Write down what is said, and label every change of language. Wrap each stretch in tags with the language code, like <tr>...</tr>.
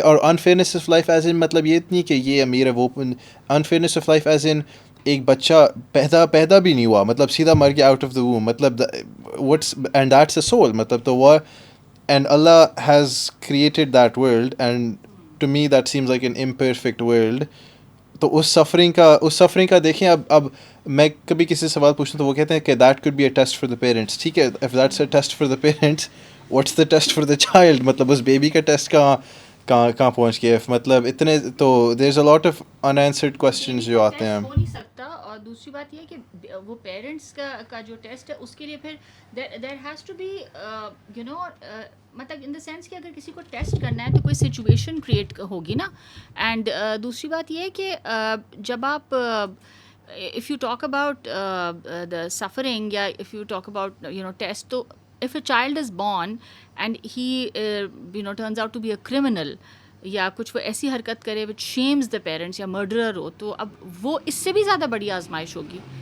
<en>اور unfairness of life as in</en> <ur>مطلب یہ نہیں کہ یہ امیر ہے وہ</ur> <en>unfairness of life as in</en> <ur>ایک بچہ پیدا بھی نہیں ہوا مطلب سیدھا مر گیا</ur> <en>out of the womb مطلب what's and that's a soul مطلب تو وہ and Allah has created that world and to me that seems like an imperfect world.</en> <ur>تو اس سفرنگ کا دیکھیں اب میں کبھی کسی سے سوال پوچھتا ہوں تو وہ کہتے ہیں کہ</ur> <en>that could be a test for the parents.</en> <ur>ٹھیک ہے,</ur> <en>if that's a test for the parents what's the test for the child?</en> <ur>مطلب اس بیبی کا ٹیسٹ کہاں پہنچ گیا مطلب اتنے تو</ur> <en>there's a lot of unanswered questions</en> <ur>جو آتے ہیں. ہو نہیں سکتا اور دوسری بات یہ ہے کہ وہ پیرنٹس کا جو ٹیسٹ ہے اس کے لیے پھر</ur> <en>there has to be you know</en> <ur>مطلب ان دا سینس کہ اگر کسی کو ٹیسٹ کرنا ہے تو کوئی سچویشن کریٹ ہوگی نا. اینڈ دوسری بات یہ ہے کہ جب آپ</ur> <en>if you talk about the suffering, yeah, if you talk about test, so if a child is born and he turns out to be a criminal</en> <ur>یا کچھ وہ ایسی حرکت کرے</ur> <en>which shames the parents یا murderer ہو,</en> <ur>تو اب وہ اس سے بھی زیادہ بڑی آزمائش ہوگی.</ur>